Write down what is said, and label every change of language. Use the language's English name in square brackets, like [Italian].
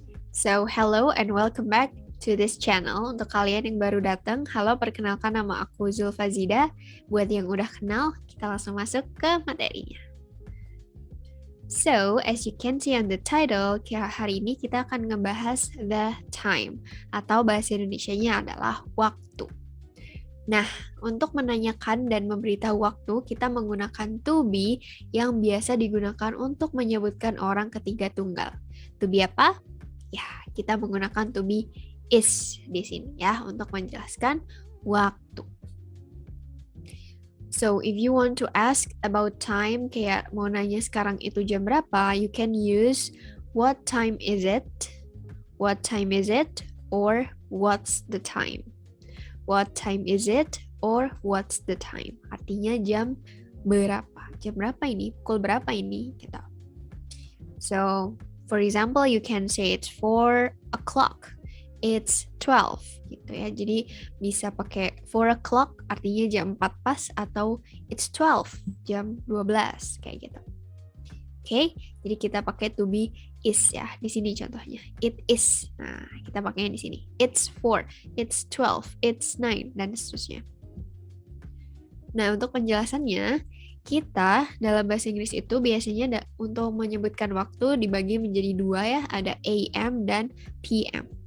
[English] So, hello and welcome back to this channel. [Indonesian] Untuk kalian yang baru datang, halo, perkenalkan nama aku Zulfa Zida. Buat yang udah kenal, kita langsung masuk ke materinya. [English] So, as you can see on the title, [Indonesian] hari ini kita akan ngebahas [English] the time, [Indonesian] atau bahasa Indonesianya adalah waktu. Nah, untuk menanyakan dan memberitahu waktu, kita menggunakan to be yang biasa digunakan untuk menyebutkan orang ketiga tunggal. To be apa? Ya, kita menggunakan to be is di sini ya untuk menjelaskan waktu. [English] So, if you want to ask about time, [Indonesian] kayak mau nanya sekarang itu jam berapa, [English] you can use what time is it, what time is it, or what's the time. What time is it, or what's the time. [Indonesian] Artinya jam berapa. Jam berapa ini? Pukul berapa ini? Gitu. [English] So, for example, you can say it's 4 o'clock. It's 12 [Indonesian] gitu ya. Jadi bisa pakai 4 o'clock artinya jam 4 pas, atau [English] it's 12 [Indonesian] jam 12 kayak gitu. Oke, jadi kita pakai to be is ya. Di sini contohnya. [English] It is. [Indonesian] Nah, kita pakainya di sini. [English] It's 4, it's 12, it's 9 [Indonesian] dan seterusnya. Nah, untuk penjelasannya, kita dalam bahasa Inggris itu biasanya untuk menyebutkan waktu dibagi menjadi dua ya, ada AM dan PM.